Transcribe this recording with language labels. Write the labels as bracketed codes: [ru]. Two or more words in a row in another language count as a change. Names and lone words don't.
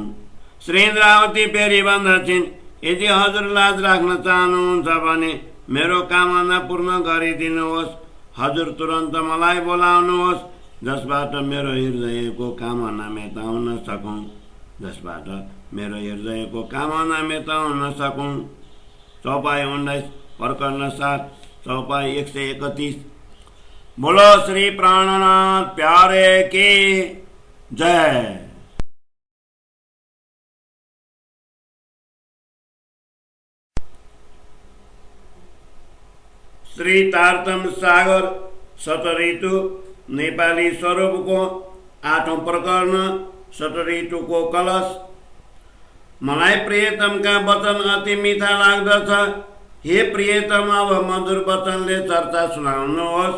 [ne] श्री इन्द्रावती फेरि भन्दछिन्, यदि हजुर लाज राख्न चाहनुहुन्छ भने मेरो कामना पूर्ण गरिदिनुहोस्। हजुर तुरन्त मलाई बोलाउनुहोस्, जसबाट मेरो हृदयको कामना मेटाउन सकौं। जसबाट मेरो हृदयको कामना मेटाउन सकौं। चौपाई 19 प्रकरण 7 चौपाई 131। [hi] बोलो श्री प्राणनाथ प्यारे की जय। [ne] श्री तारतम सागर शतऋतु नेपाली स्वरूपको 8औं प्रकरण शतऋतुको कलश। मलाई प्रियतमका वचन अति मिठा लाग्दछ। हे प्रियतम, अब मधुर वचनले चर्चा सुनाउनुहोस्।